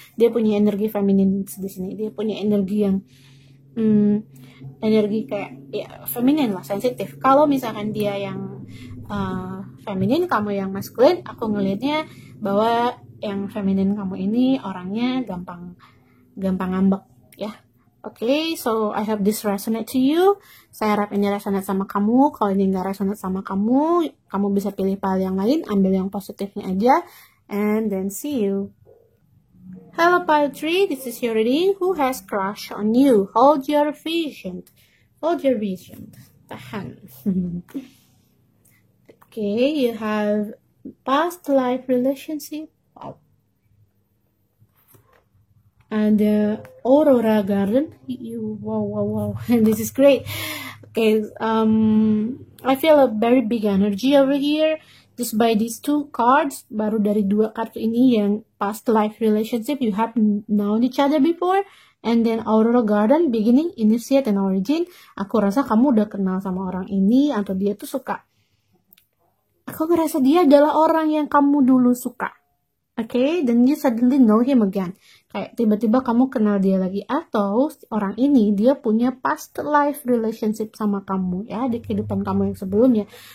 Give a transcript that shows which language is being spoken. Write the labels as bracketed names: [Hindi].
[Indonesian] Dia punya energi feminin di sini. Dia punya energi yang energi kayak ya feminin lah, sensitif. Kalau misalkan dia yang feminin, kamu yang maskulin, aku ngelihatnya bahwa yang feminin kamu ini orangnya gampang ngambek ya. [English] Oke, so I hope this resonate to you. [Indonesian] Saya harap ini resonate sama kamu. Kalau ini nggak resonate sama kamu, kamu bisa pilih file yang lain, ambil yang positifnya aja, [English] and then see you. Hello pile 3, this is your reading. Who has crush on you? Hold your vision. Hold your vision. Tahan. Okay, you have past life relationship. Wow. And Aurora Garden. Wow. And this is great. Okay, I feel a very big energy over here. Just by these two cards, [Indonesian] baru dari 2 kartu ini yang [English] past life relationship, you have known each other before. And then Aurora Garden, beginning, initiate, and origin. [Indonesian] Aku rasa kamu udah kenal sama orang ini, atau dia tuh suka. Aku ngerasa dia adalah orang yang kamu dulu suka. [English] Okay, then you suddenly know him again. [Indonesian] Kayak tiba-tiba kamu kenal dia lagi, atau orang ini dia punya past life relationship sama kamu ya, di kehidupan kamu yang sebelumnya.